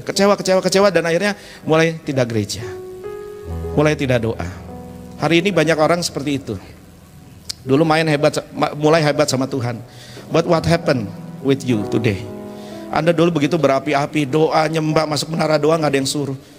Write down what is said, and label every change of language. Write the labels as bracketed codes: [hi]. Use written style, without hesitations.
[id] Kecewa dan akhirnya mulai tidak gereja, mulai tidak doa. Hari ini banyak orang seperti itu. Dulu mulai hebat sama Tuhan. [en] But what happened with you today? [id] Anda dulu begitu berapi-api, doa, nyembah, masuk menara doa, nggak ada yang suruh.